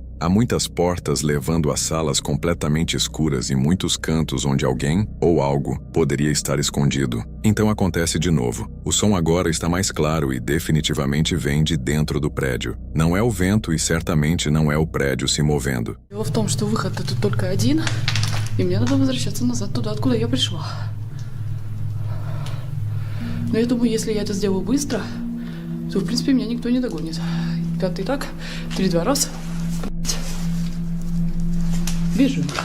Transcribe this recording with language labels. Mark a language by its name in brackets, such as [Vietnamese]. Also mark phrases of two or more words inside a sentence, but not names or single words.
[Portuguese] Há muitas portas levando a salas completamente escuras e muitos cantos onde alguém ou algo poderia estar escondido. Então acontece de novo. O som agora está mais claro e definitivamente vem de dentro do prédio. Não é o vento e certamente não é o prédio se movendo. [Russian] Дело в том, что выход-то тут только один, и мне надо возвращаться назад туда, откуда я пришла. Но я думаю, если я это сделаю быстро, то, в принципе, меня никто не догонит. 5-й так, 3-2 раз. Бежим.